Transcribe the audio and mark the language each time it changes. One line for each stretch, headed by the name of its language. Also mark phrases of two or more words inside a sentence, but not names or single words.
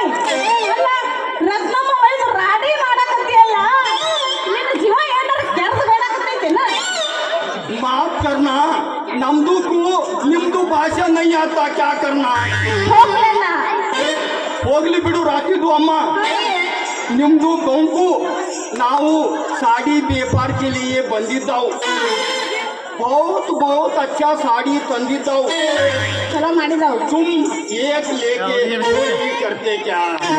Kannada: ಅಲ್ಲ, ರತ್ನಮ್ಮ ವಯಸ್ಸು ರಾಡಿ ಮಾಡಕತ್ತೀಯಲ್ಲ, ನಿನ್ನ ಜೀವ ಏನಾರ ಕೆರ್ದು ಬೇಡಕತ್ತೈತೇನ?
Hindi: माफ़ करना,
Kannada: ನಮ್ದಕ್ಕೂ ನಿಮ್ದು ಭಾಷೆ
Hindi: नै आता क्या करना?
Kannada: ಹೋಗ್ಲೇನ? ಹೋಗ್ಲಿ ಬಿಡು ರಾಖಿದು ಅಮ್ಮ. ನಿಮ್ದು ಗೌಂಕು ನಾವು
Hindi: साड़ी व्यापार के लिए
Kannada: ಬಂದಿದ್ದಾವು.
Hindi: बहुत अच्छा साड़ी ತಂದಿದ್ದಾವು.
Kannada: ಚಲೋ ಮಾಡಿದವು.
Hindi: तुम एक लेके दो ही करते क्या?